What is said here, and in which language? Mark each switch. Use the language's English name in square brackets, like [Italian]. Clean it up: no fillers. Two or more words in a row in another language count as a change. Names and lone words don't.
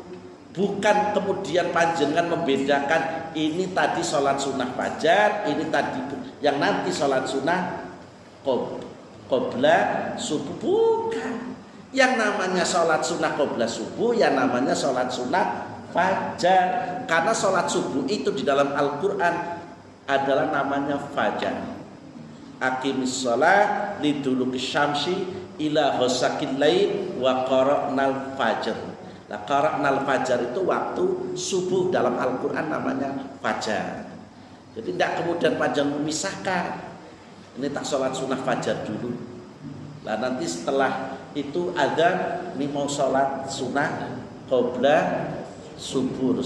[Indonesian] Bukan kemudian panjenengan membedakan ini tadi sholat sunnah fajar, ini tadi yang nanti sholat sunnah qobla subuh. Bukan. Yang namanya sholat sunnah qobla subuh, yang namanya sholat sunnah fajar. Karena sholat subuh itu di dalam Al-Quran adalah namanya fajar. [Arabic] أقم الصلاة لدلوك الشمس إلى غسق الليل وقرآن الفجر. [Indonesian] Nah, [Arabic] قرآن الفجر [Indonesian] itu waktu subuh dalam Al-Quran namanya fajar. Jadi tidak kemudian panjang memisahkan. Ini tak sholat sunnah fajar dulu. Nah nanti setelah itu ada ini mau sholat sunnah qobla subuh.